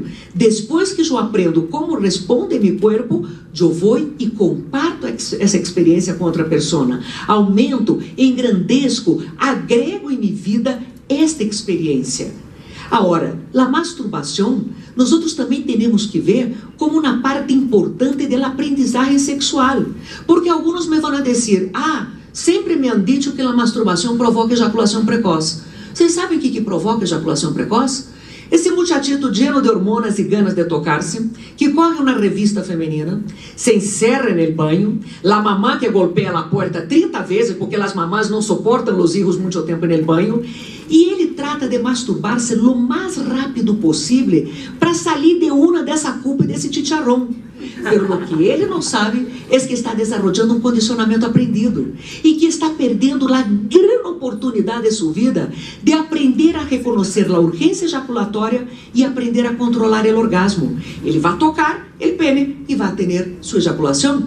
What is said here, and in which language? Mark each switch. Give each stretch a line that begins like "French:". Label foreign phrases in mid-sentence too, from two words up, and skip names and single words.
Portuguese: Depois que eu aprendo como responde meu corpo, eu vou e comparto essa experiência com outra pessoa, aumento, engrandeço, agrego em minha vida esta experiência. Agora, a masturbação, nós outros também temos que ver como uma parte importante da aprendizagem sexual. Porque alguns me vão dizer, sempre
Spanish: me han dicho
Portuguese: que a masturbação provoca ejaculação precoce. Vocês sabem o que provoca ejaculação precoce? Esse
Spanish: muchachito lleno de hormonas
Portuguese: e ganas de tocar-se, que corre uma revista feminina, se encerra no banho, a mamã que golpea a porta 30 vezes, porque as mamás não suportam os filhos muito tempo no banho, e ele trata de masturbar-se o mais rápido possível para sair de uma dessa culpa e desse chicharrón.
Spanish: Pero lo que
Portuguese: ele não sabe é que está desarrollando um condicionamento aprendido e que está perdendo a grande oportunidade de sua vida de aprender a reconhecer a urgência ejaculatória e aprender a controlar o orgasmo. Ele vai tocar o pene e vai ter sua ejaculação.